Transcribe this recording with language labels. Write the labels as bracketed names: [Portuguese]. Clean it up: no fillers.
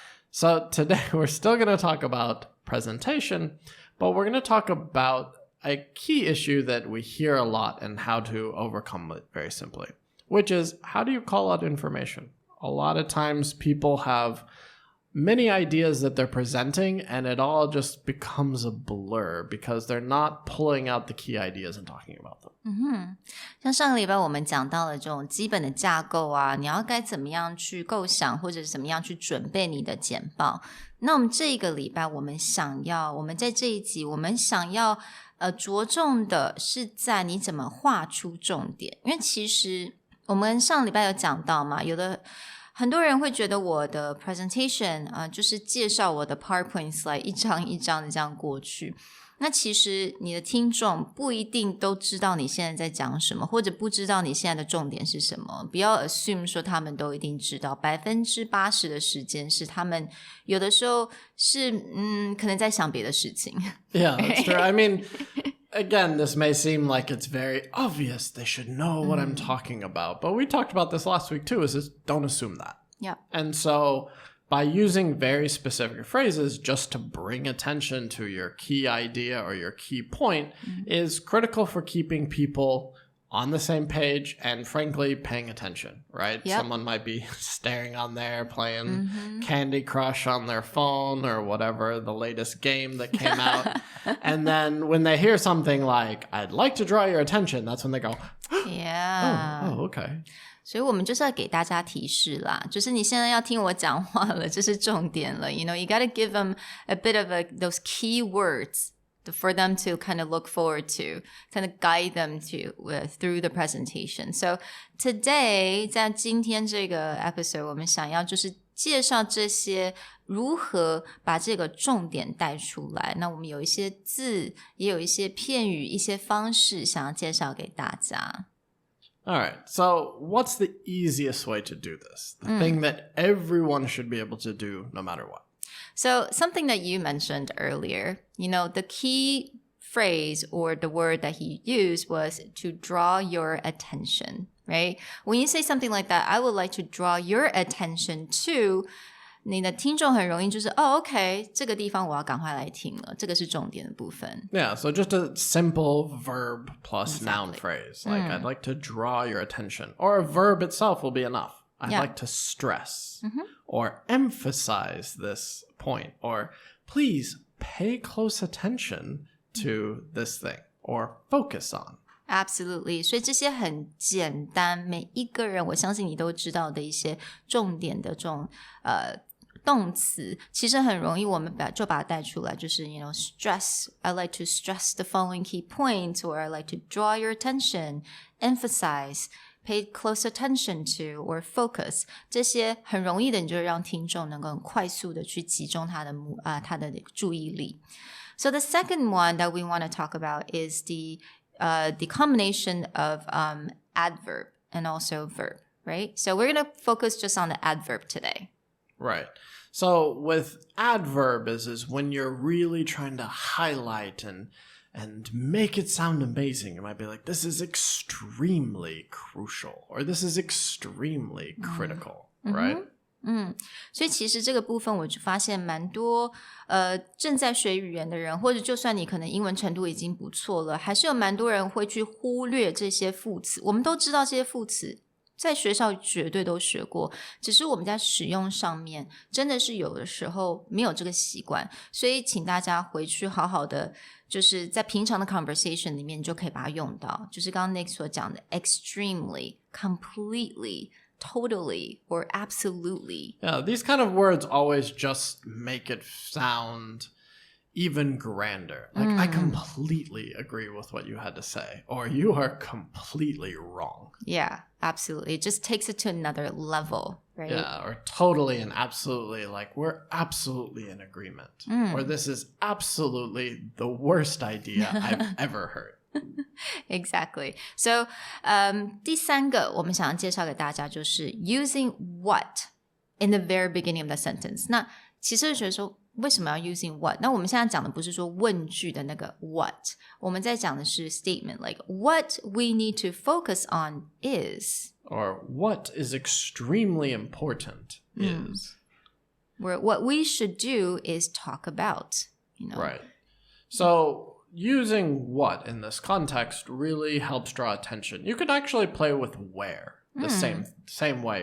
[English] So today we're still going to talk about presentation, but we're going to talk about a key issue that we hear a lot and how to overcome it very simply, which is how do you call out information? A lot of times people have many ideas that they're presenting and it all just becomes a blur because they're not pulling out the key ideas and talking about them. [Chinese] 像上个礼拜我们讲到了这种基本的架构啊，你要该怎么样去构想或者是怎么样去准备你的简报。那我们这个礼拜我们在这一集我们想要着重的是在你怎么画出重点。因为其实我们上礼拜有讲到嘛，很多人会觉得我的 presentation 就是介绍我的 PowerPoint slide 一张一张的这样过去。那其实你的听众不一定都知道你现在在讲什么，或者不知道你现在的重点是什么。不要 assume 说他们都一定知道，80%的时间是他们有的时候是可能在想别的事情。 [English] Yeah, that's true. I mean...Again, this may seem like it's very obvious. They should know what I'm talking about. But we talked about this last week too, is just don't assume that. Yeah. And so by using very specific phrases just to bring attention to your key idea or your key point is critical for keeping people on the same page and frankly paying attention, right? Yep. Someone might be staring on there playing Candy Crush on their phone or whatever, the latest game that came out. And then when they hear something like, I'd like to draw your attention, that's when they go, Yeah. Oh, okay. [Chinese] 所以我们就是要给大家提示啦，就是你现在要听我讲话了，这是重点了。 [English] You know, you gotta give them a bit of those key words.For them to kind of look forward to, kind of guide them through the presentation. So today, [Chinese] 在今天这个 episode, 我们想要就是介绍这些如何把这个重点带出来。那我们有一些字，也有一些片语，一些方式想要介绍给大家。 [English] All right, so what's the easiest way to do this? The thing that everyone should be able to do no matter what.So something that you mentioned earlier, you know, the key phrase or the word that he used was to draw your attention, right? When you say something like that, I would like to draw your attention to [Chinese] 你的听众很容易就是OK 这个地方我要赶快来听了，这个是重点的部分。 [English] Yeah, so just a simple verb plus noun phrase. Like, I'd like to draw your attention. Or a verb itself will be enough.I'd like to stress or emphasize this point or please pay close attention to this thing or focus on. Absolutely. [Chinese] 所以这些很简单，每一个人我相信你都知道的一些重点的这种动词，其实很容易我们就把它带出来，就是 [English] you know stress. I like to stress the following key points or I like to draw your attention, emphasize.Pay close attention to or focus [Chinese] 这些很容易的，你就让听众能够很快速的去集中他的注意力。 [English] So the second one that we want to talk about is the combination of adverb and also verb, right? So we're going to focus just on the adverb today. Right. So with adverb is when you're really trying to highlight and make it sound amazing. You might be like, this is extremely crucial, or this is extremely critical, right? [Chinese] 所以其实这个部分我就发现蛮多正在学语言的人，或者就算你可能英文程度已经不错了，还是有蛮多人会去忽略这些副词。我们都知道这些副词在学校绝对都学过，只是我们在使用上面真的是有的时候没有这个习惯，所以请大家回去好好的就是在平常的 conversation 里面就可以把它用到，就是刚刚 Nick 所讲的 [English] extremely, completely, totally, or absolutely. Yeah, these kind of words always just make it sound even grander. Like, I completely agree with what you had to say, or you are completely wrong. Yeah, absolutely. It just takes it to another level, right? Yeah, or totally and absolutely, like we're absolutely in agreement. Or this is absolutely the worst idea I've ever heard. Exactly. So, [Chinese] 第三个我们想要介绍给大家就是 [English] using what in the very beginning of the sentence. [Chinese] 那其实觉得说为什么要 [English] using what? [Chinese] 那我们现在讲的不是说问句的那个 what， 我们在讲的是 statement, [English] like what we need to focus on is. Or what is extremely important is. Where what we should do is talk about, you know. Right. So using what in this context really helps draw attention. You could actually play with where the same way.